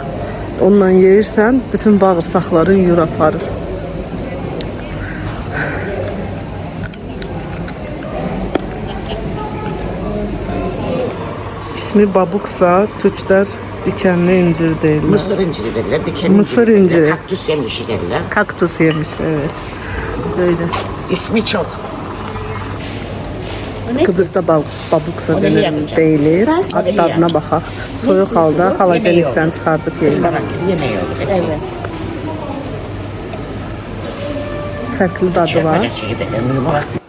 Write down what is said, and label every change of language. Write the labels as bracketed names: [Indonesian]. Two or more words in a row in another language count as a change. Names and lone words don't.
[Azerbaijani] Onunla yeyirsən, bütün bağırsaqların yuyur aparır. İsmi babuksa, Türklər dikenli incir deyirlər. [Turkish] Mısır inciri derler, dikenli Mısır inciri. Kaktüs yemişi derler. Kaktus yemiş, evet. Böyle. İsmi çok. Kıbrıs'ta babuksa deyilir. [Azerbaijani] Tadına baxaq. Soyuq halda xalacenikdən çıxardıb yeyilir. [Turkish] Ispanak gibi yemeği olur. Evet. [Azerbaijani] Fərqli dadı var. [Turkish] Yapacak şeyi de eminim var.